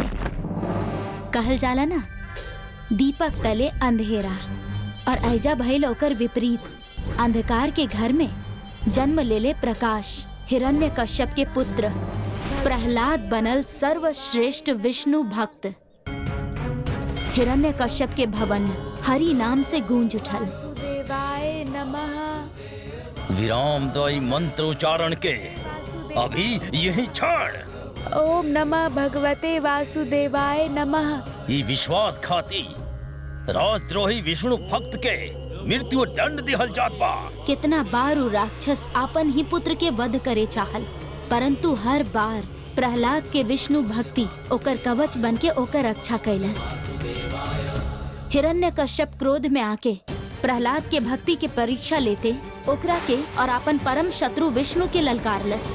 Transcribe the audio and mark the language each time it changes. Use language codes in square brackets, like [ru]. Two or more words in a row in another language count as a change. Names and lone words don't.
[bho] कहल जाला ना, दीपक तले अंधेरा, और ऐजा भइल ओकर विपरीत। अंधकार के घर में जन्म लेले प्रकाश। हिरण्यकश्यप के पुत्र प्रहलाद बनल सर्वश्रेष्ठ विष्णु भक्त। हिरण्यकश्यप के भवन हरि नाम से गूंज उठल। [sa] वासुदेवाय नमः। [bho] विराम दई मंत्रोच्चारण के अभी यही छोड़। [sa] ओम नमः भगवते वासुदेवाय नमः। [bho] ये विश्वासघाती राजद्रोही विष्णु भक्त के मृत्यु दंड दिहल जात बा। कितना बार उ राक्षस आपन ही पुत्र के वध करे चाहल, परंतु हर बार प्रहलाद के विष्णु भक्ति ओकर कवच बन के ओकर रक्षा कैलस। हिरण्यकश्यप क्रोध में आके प्रहलाद के भक्ति के परीक्षा लेते ओकरा के और अपन परम शत्रु विष्णु के ललकारलस।